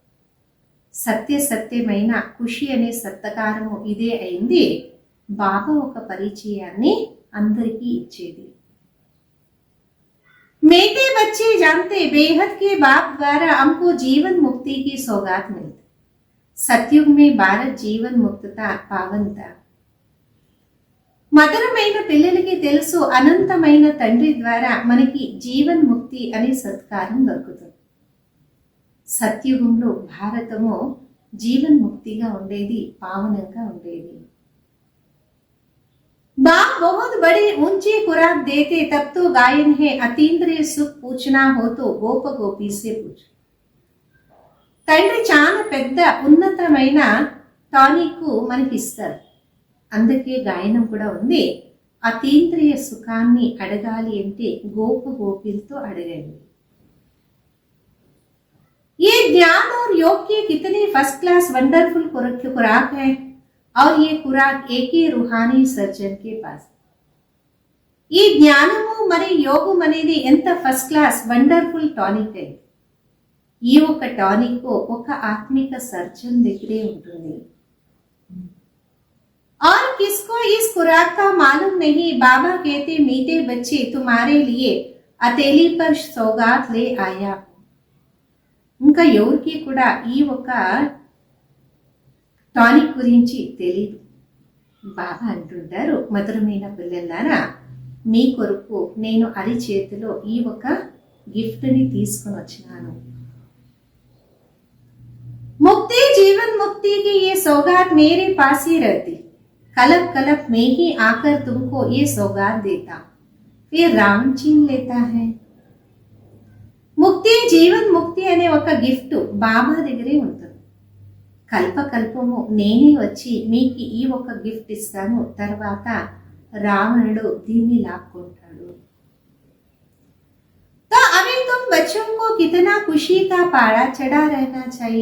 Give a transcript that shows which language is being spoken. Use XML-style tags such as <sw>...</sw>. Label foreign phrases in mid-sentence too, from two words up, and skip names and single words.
<te>సత్యమైన ఖుషి అనే సత్కారము ఇదే అయింది. బాబా ఒక పరిచయాన్ని అందరికీ ఇచ్చేది.</te> <hi>मेरे बच्चे जानते बेहद के बाप द्वारा हमको जीवन मुक्ति की सौगात मिलती. सतयुग में भारत जीवन मुक्तता पावनता.</hi> <te>మధురమైన పిల్లలకి తెలుసు అనంతమైన తండ్రి ద్వారా మనకి</te> <hi>जीवन मुक्ति</hi> <te>అనే సత్కారం దొరుకుతుంది. సత్యుగంలో భారతము జీవన్ ముక్తిగా ఉండేది, పావనంగా ఉండేది.</te> <hi>बाप बहुत बड़ी ऊंची खुराक देते तब तो गायन है, अतीन्द्रिय सुख पूछना हो तो गोप गोपी से पूछ.</hi> <te>తండ్రి చాలా పెద్ద ఉన్నతమైన టానిక్ మనకి ఇస్తారు, అందుకే గాయనం కూడా ఉంది. అతీంద్రియ సుఖాన్ని అడగాలి అంటే గోప గోపిలతో అడగండి.</te> <hi>ये ज्ञान और योग की कितनी</hi> <en>first class wonderful</en> <hi>खुराक है और ये खुराक एक ही रूहानी सर्जन के पास.</hi> <te>ఈ జ్ఞానము మరియు యోగం అనేది ఎంత</te> <en>first class wonderful tonic</en> <te>అయింది. ఈ ఒక టానిక్ ఒక ఆత్మిక సర్జన్ దగ్గరే ఉంటుంది.</te> <hi>और किसको इस खुराक का मालूम नहीं, बाबा कहते मीठे बच्चे तुम्हारे लिए अतेली पर सौगात ले आया.</hi> <te>ఇంకా ఎవరికి కూడా ఈ ఒక టానిక్ గురించి తెలియదు. బాబా అంటుంటారు, మధురమైన పిల్లలారా మీ కొరకు నేను అరిచేతిలో ఈ ఒక గిఫ్ట్ని తీసుకుని వచ్చినాను.</te> <hi>मुक्ति जीवन मुक्ति की ये सौगात मेरे पास ही रहती, कलप कलप में ही आकर तुमको ये सौगात देता, फिर राम छीन लेता है.</hi> <te>ముక్తి</te> <hi>जीवन मुक्ति</hi> <te>అనే ఒక గిఫ్ట్ బాబా దగ్గరే ఉంటుంది. కల్పకల్పము నేనే వచ్చి మీకు ఈ ఒక గిఫ్ట్ ఇస్తాను, తర్వాత రావణుడు దీన్ని లాక్కుంటాడు.</te> <hi>तो अभी तुम बच्चों को कितना खुशी का पारा चढ़ा रहना चाहिए.</hi>